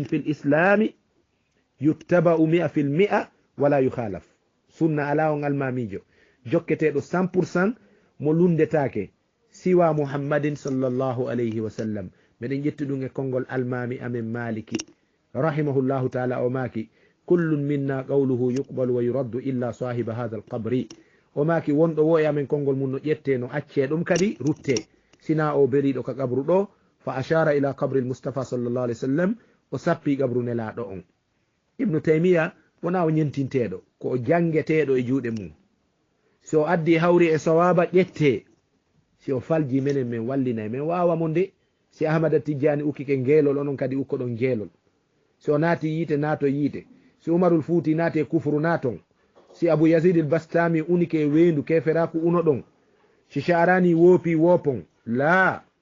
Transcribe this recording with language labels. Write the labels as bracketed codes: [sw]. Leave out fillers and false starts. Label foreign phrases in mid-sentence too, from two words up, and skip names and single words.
[ar] في الإسلام يتبع 100% ولا يخالف سنة على [ff] on almamijo jokketeɗo 100% mo lundetake siwa muhammadin [ar] صلى الله عليه وسلم [ff] meɗen ƴetti ɗum e konngol almami amen maliki [ar] رحمه الله تعالى [ff] o maki [ar] كل منا قوله يقبل ويرد إلا صاحب هذا القبر [ff] o maki wonɗo wo e amen konngol mum no ƴette no acce ɗum kadi rutte sina o beriɗo ka qabru ɗo [ar] فأشار إلى قبر المصطفى صلى الله عليه وسلم [ff] o sappi qabru nelaɗo on ibnu taymiya wona o ñentinteɗo ko o jangeteɗo e juuɗe mum so addi hawri e sawaba ƴette si o falji menen min wallinay min wawamo nde si ahmada tijjani ukkike ngeelol onon kadi ukko ɗon ngeelol si o naati yiite naato yiite si umarul fuuti naati e kufru naaton si abou yazid el bastami unike e weyndu keferaku uno ɗon si charani woopi woopon la